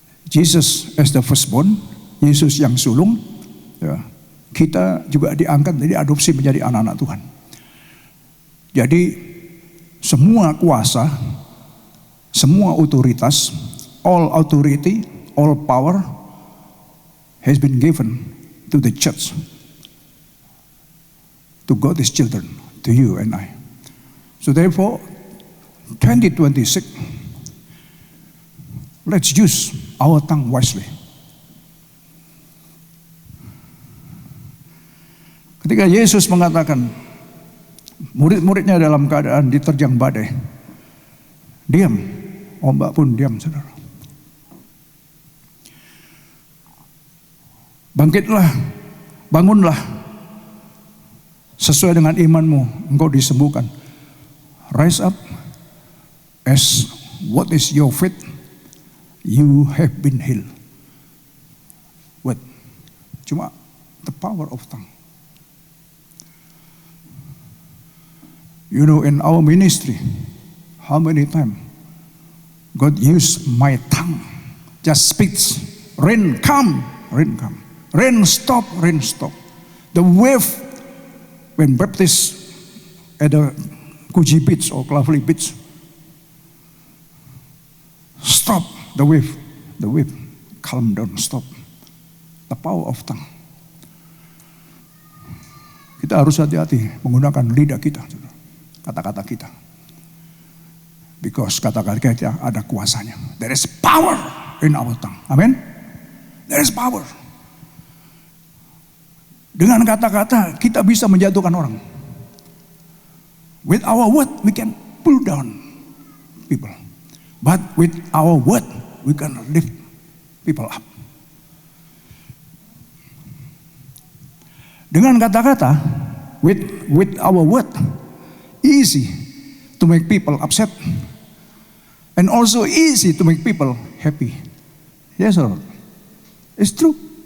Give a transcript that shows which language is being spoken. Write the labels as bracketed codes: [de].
[en] Jesus as the firstborn, [id] Yesus yang sulung, ya, kita juga diangkat, diadopsi menjadi anak-anak Tuhan. Jadi semua kuasa, semua otoritas, [en] all authority, all power has been given to the church, to God's children, to you and I. So therefore, 2026, let's use our tongue wisely. [id] Ketika Yesus mengatakan murid-muridnya dalam keadaan diterjang badai, diam, ombak pun diam, saudara. Bangkitlah, bangunlah, sesuai dengan imanmu, engkau disembuhkan. [en] Rise up, as what is your faith, you have been healed. What? [id] Cuma [en] the power of tongue. You know, in our ministry, how many times God used my tongue, just speaks, rain come, rain come, rain stop, rain stop. The wave, when baptized at the Kuji Beach or Klavli Beach, stop the wave, calm down, stop. The power of tongue. [id] Kita harus hati-hati menggunakan lidah kita, kata-kata kita. [en] Because [id] kata-kata kita ada kuasanya. [en] There is power in our tongue. Amen. There is power. [id] Dengan kata-kata kita bisa menjatuhkan orang. [en] With our word we can pull down people. But with our word we can lift people up. [id] Dengan kata-kata, [en] with our word, easy to make people upset, and also easy to make people happy. Yes, Lord. It's true.